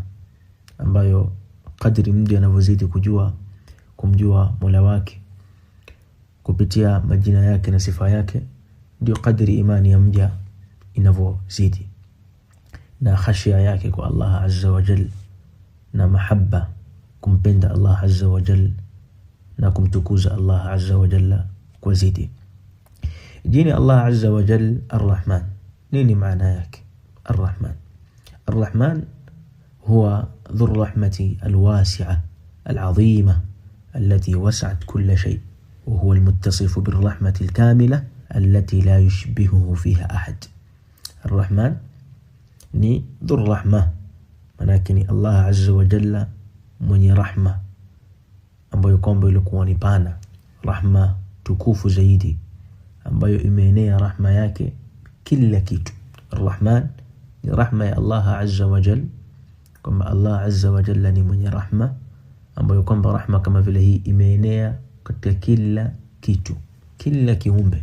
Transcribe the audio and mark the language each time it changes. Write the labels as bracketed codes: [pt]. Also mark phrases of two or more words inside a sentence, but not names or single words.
[sw] ambayo kadri mja anavyozidi kumjua Mola wake kupitia majina yake na sifa yake, ndio kadri imani ya mja inavyozidi, na khashia yake kwa [ar] الله عز وجل, [sw] na mahabba kumpenda [ar] الله عز وجل [sw] na kumtukuza [ar] الله عز وجل [sw] kwa zidi. Jina [ar] الله عز وجل الرحمن, [sw] nini maana yake? [ar] الرحمن هو ذو الرحمة الواسعة العظيمة التي وسعت كل شيء، وهو المتصف بالرحمة الكاملة التي لا يشبهه فيها أحد. [sw] الرحمن ni [ar] ذو الرحمة، ولكن الله عز وجل [sw] mwenye rahma ambayo kwamba ilikuwa ni pana, rahma tukufu zaidi ambayo imeenea rahma yake kila kitu. Ar-Rahman ni rahma ya [ar] الله عز وجل, [sw] kwamba [ar] الله عز وجل [sw] ni mwenye rahma ambayo kwamba rahma kama vile hii imeenea katika kila kitu, kila kiumbe.